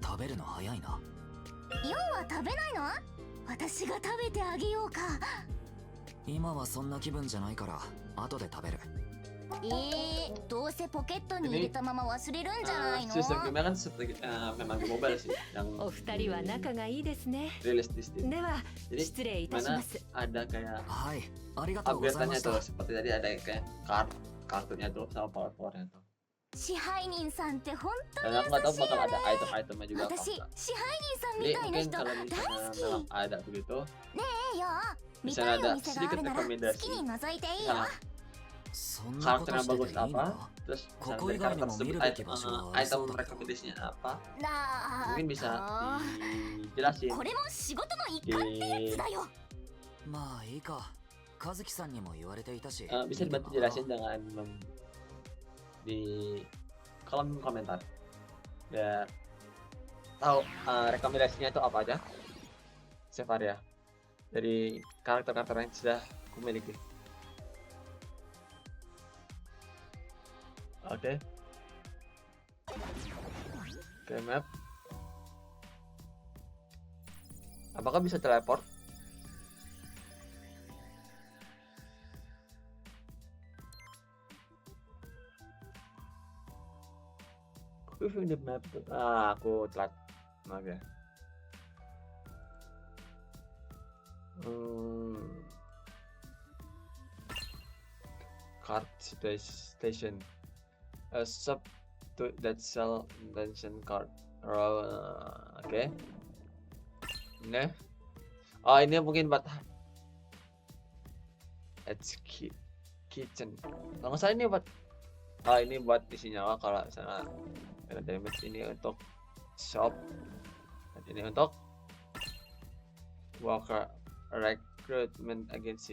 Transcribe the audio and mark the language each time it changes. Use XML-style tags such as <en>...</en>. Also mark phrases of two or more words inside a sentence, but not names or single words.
<ja>食べるの早いな。要は食べないの？私が食べてあげようか。今はそんな気分じゃないから後で食べる。どうせポケットに入れたまま忘れるんじゃないの？</ja> <id>Sistem gamenya kan seperti memang di mobile sih yang</id> <ja>お二人は仲がいいですね。</ja> <id>rilis di Steam.</id> <ja>では</ja> <id>Jadi</id> <ja>失礼いたし</ja> <id>mana</id> <ja>ます。</ja> <id>ada kayak</id> <ja>はい、ありがとうございま</ja> <id>upgrade-nya</id> <ja>した</ja> <id>tuh seperti tadi ada kayak kartunya tuh sama power-powernya tuh.</id> <ja>支配人さんって本当</ja> <id>Dan</id> <ja>に</ja> <id>aku nggak tahu</id> <ja>優しい</ja> <id>bakal</id> <ja>よ</ja> <id>ada</id> <ja>ね。</ja> <id>item-itemnya juga apa</id> <ja>私</ja> <id>enggak.</id> <ja>支配人さん</ja> <id>Jadi</id> <ja>みたいな</ja> <id>mungkin</id> <ja>人</ja> <id>kalau</id> <ja>大</ja> <id>misalnya</id> <ja>好き。</ja> <id>memang ada begitu,</id> <ja>いいよ。見</ja> <id>bisa</id> <ja>たいお</ja> <id>ada</id> <ja>店があ</ja> <id>sedikit</id> <ja>るなら好</ja> <id>rekomendasi</id> <ja>きに覗いていいよ。</ja> <id>nah,</id> <ja>そんなこと</ja> <id>karakter yang</id> <ja>してて</ja> <id>bagus</id> <ja>いいの</ja> <id>apa,</id> <ja>か？</ja> <id>terus Kok misalnya dari egal karakter mau tersebut mirip item, gitu, item so- rekomendasinya apa,</id> <ja>なあ</ja> <id>mungkin bisa</id> <ja>あ</ja> <id>dijelasin</id> <ja>これも仕事の一環ってやつだよ。まあいいか。和樹さんにも言われていたし。</ja> <id>bisa dibantu jelasin dengan di kolom komentar biar tahu rekomendasinya itu apa aja,</id> <en>save area</en> <id>dari karakter-karakter yang sudah kumiliki. Oke. Oke, map. Apakah bisa teleport?</id> <en>Reviewing the map.</en> <id>Aku telat. Maaf ya.</id> <en>Card station. A shop that sell invention card.</en> <id>Oke. Ini. Oh, ini mungkin buat kitchen. Kalau nggak salah ini buat ini buat isi nyawa kalau misalnya kena damage. Ini untuk shop, dan ini untuk Walker Recruitment Agency.</id>